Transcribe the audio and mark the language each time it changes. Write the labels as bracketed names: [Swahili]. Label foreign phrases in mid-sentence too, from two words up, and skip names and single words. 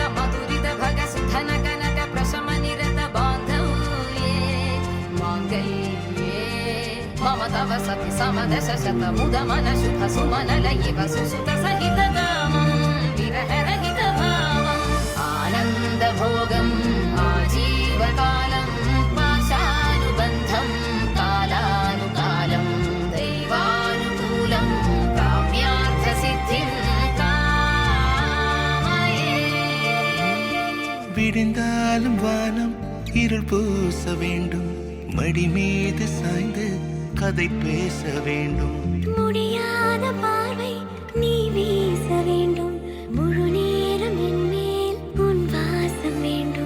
[Sanskrit] ಮಧುರಿತ ಭಗ ಸುಧನ ಕನಕ ಪ್ರಶಮ ನಿರತ ಬಾಂಧವ್ಯೇ ಮಾಂಗಲ್ಯೇ ಮಮ ತವ ಸತಿ ಸಮದಶ ಶತ ಮುದ ಮನ ಶುಭ ಸುಮನ ಲಯಿವ ಸುಸುತ ಸಹಿತ ಕಾಮಂ ವಿರಹ ರಹಿತ ಭಾವಂ ಆನಂದ ಭೋಗಂ ಆಜೀವಕಾಲಂ ಪಾಶಾನುಬಂಧಂ ಕಾಲಾನುಕಾಲಂ ದೈವಾನುಕೂಲಂ ಕಾಮ್ಯಾರ್ಥ ಸಿದ್ಧಿಂ ಕಾಮಯೇ. [Tamil] விடிந்தாலும் வானம் இருள் பூச வேண்டும், மடி மீது சாய்ந்து கதை பேச வேண்டும். முடியாத பார்வை நீ வீச வேண்டும், முழு நேரம் என் மேல் உன் வாசம் வேண்டும்.